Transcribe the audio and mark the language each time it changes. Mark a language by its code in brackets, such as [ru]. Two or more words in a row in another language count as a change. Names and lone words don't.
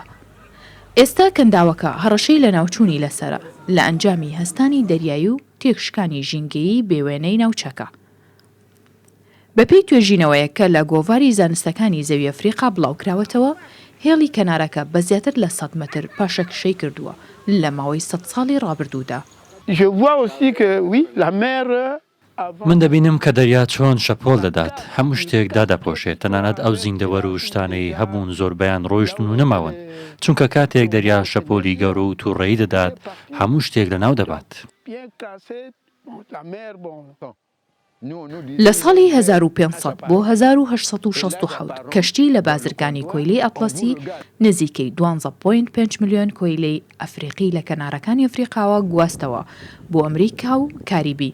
[ckb] ئێستا کەنداوەکە هەڕەشەی لە ناوچوونی لەسرە لە ئەنجامی هەستانی دەریایی و تێکشکانی ژینگەیی بێوێنەی ناوچەکە. بەپێی توێژینەوەیە کە لە گۆڤاری زانستەکانی زەوی ئەفریقا بڵاوکراوەتەوە هێڵی کەنارەکە بە زیاتر لە 100 متر پاشەکشەی کردووە لە ماوەی 100 ساڵی ڕابردوودا. [fr] Je vois aussi que oui, la mer [ckb] من دەبینم کە دەریا چۆن شەپۆل دەدات هەموو شتێک دادەپۆشێت تەنانەت ئەو زیندەوەر و شتانەی هەبوون زۆربیان ڕۆیشتن و نەماون چونکە کاتێک دەریا شەپۆلی گەورە و تووڕێی دەدات هەموو شتێک لەناو دەبات. لە ساڵی 1500 بۆ 1867 کەشتی لە بازرگانی کۆیلەی ئەتڵەسی نزیکەی 12.5 ملیۆن کۆیلەی ئەفریقی لە کەنارەکانی ئەفریقاوە گواستەوە بۆ ئەمریکا و کاریبی.